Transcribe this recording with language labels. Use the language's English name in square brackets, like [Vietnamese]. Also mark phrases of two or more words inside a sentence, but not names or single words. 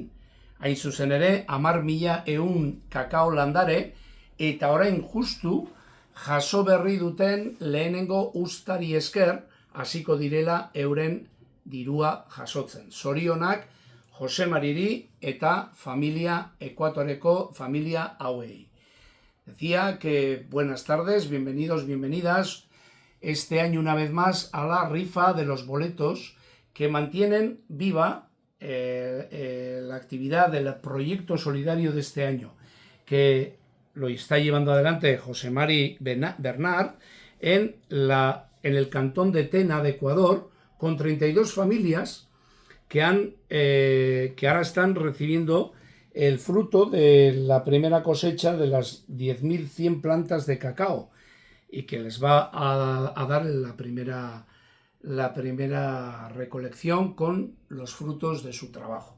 [Basque] Hain zuzen ere, 10.100 kakao landare, eta orain justu jaso berri duten lehenengo uztari esker hasiko direla euren dirua jasotzen. Zorionak Jose Mariri eta familia Ekuatoreko familia hauei. [Spanish] Decía que buenas tardes, bienvenidos, bienvenidas. Este año una vez más a la rifa de los boletos que mantienen viva la actividad del proyecto solidario de este año, que lo está llevando adelante Jose Mari Bernard en el cantón de Tena de Ecuador, con 32 familias que ahora están recibiendo el fruto de la primera cosecha de las 10.100 plantas de cacao, y que les va a dar la primera recolección con los frutos de su trabajo.